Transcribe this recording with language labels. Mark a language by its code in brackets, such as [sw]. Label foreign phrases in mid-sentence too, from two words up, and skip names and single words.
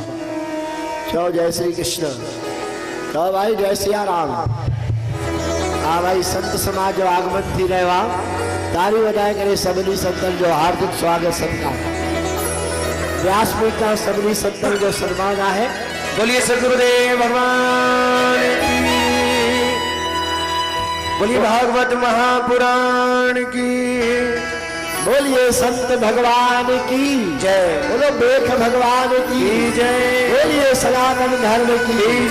[sd] चओ जय श्री कृष्ण। चओ भाई जय सिया राम। हाँ भाई, संत समाज जो आगमन थी रहियो आहे। ताली वॼाए करे सभिनी संतनि जो हार्दिक स्वागत सत्कार। व्यासपीठ तां सभिनी संतनि जो सम्मान आहे। [hi] बोलिए सदगुरुदेव भगवान की, बोलिए भागवत महापुराण की, बोलिए संत भगवान की जय। बोलो बेख भगवान की जय। बोलिए सनातन धर्म की